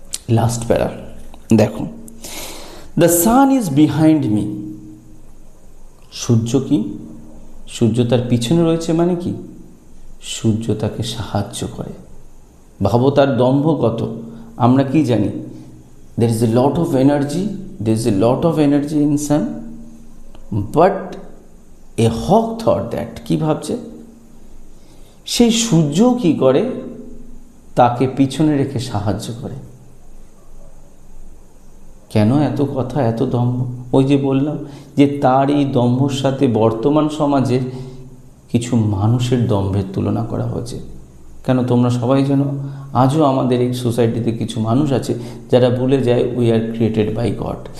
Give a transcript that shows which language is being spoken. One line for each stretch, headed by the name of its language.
Bangla: Last প্যারা দেখো,
English: the sun is behind me,
Bangla: সূর্য কি, সূর্য তার পিছনে রয়েছে, মানে কি, সূর্য তাকে সাহায্য করে। ভাবো তার দম্ভ কত। আমরা কি জানি,
English: there is a lot of energy, there is a lot of energy in sun, but a hawk thought that,
Bangla: কি ভাবছে, সেই সূর্য কি করে, তাকে পিছনে রেখে সাহায্য করে। কেন এত কথা, এত দম্ভ? ওই যে বললাম যে তার এই দম্ভর সাথে বর্তমান সমাজে কিছু মানুষের দম্ভের তুলনা করা হয়েছে। কেন তোমরা সবাই জানো, আজও আমাদের এই সোসাইটিতে কিছু মানুষ আছে যারা ভুলে যায়
English: We are created by God.